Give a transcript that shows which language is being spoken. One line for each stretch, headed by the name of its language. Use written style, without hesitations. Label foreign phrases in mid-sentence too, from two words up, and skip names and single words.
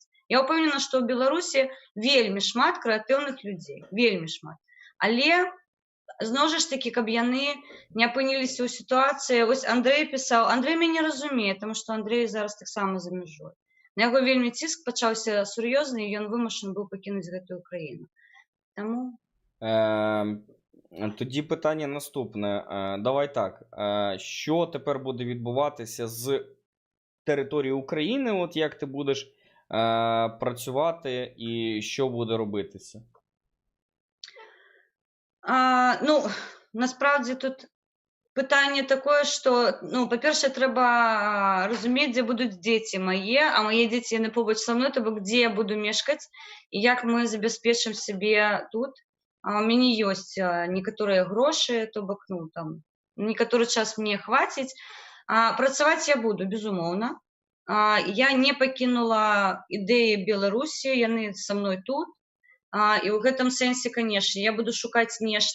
Belarusian: Я ўпэўнена, што ў Беларусі вельмі шмат крэатыўных людзей, вельмі шмат. Але, зноў жа ж такі, каб яны не апыніліся ў сітуацыі, вось Андрэй пісаў, Андрэй мяне разумее, таму што Андрэй зараз таксама за мяжой. На яго вельмі ціск пачаўся сур'ёзны, і ён вымушаны быў пакінуць гэтую краіну. Таму...
Ukrainian: Тоді питання наступне. Давай так. Що тепер буде відбуватися з території України? От як ти будеш працювати і що буде робитися? Ну, насправді тут питання таке, що, ну, по-перше, треба розуміти, де будуть діти мої, а мої діти не побач со мною, тобто, де я буду мешкати, і як ми забезпечимо себе тут.
Belarusian: У мяне ёсць некаторыя грошы, то бок, ну, там, некаторы час мне хваціць. Працаваць я буду, безумоўна. Я не пакінула ідэі Беларусі, яны са мной тут. І ў гэтым сэнсе, канешне, я буду шукаць нешта.